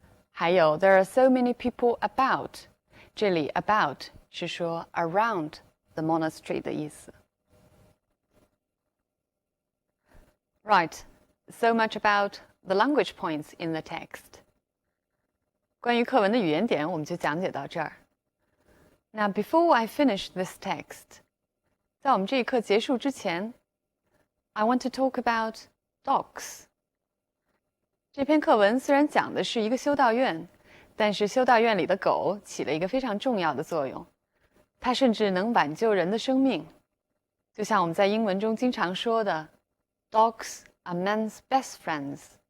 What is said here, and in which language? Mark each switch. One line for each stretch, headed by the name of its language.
Chinese: 还有
English: there are so many people about.
Chinese: 这里
English: about
Chinese: 是说
English: around the monastery
Chinese: 的意思。
English: Right, so much about the language points in the text.
Chinese: 关于课文的语言点，我们就讲解到这儿。
English: Now, before I finish this text,
Chinese: 在我们这一课结束之前
English: I want to talk about dogs.
Chinese: 这篇课文虽然讲的是一个修道院，但是修道院里的狗起了一个非常重要的作用，它甚至能挽救人的生命。就像我们在英文中经常说的
English: Dogs are men's best friends.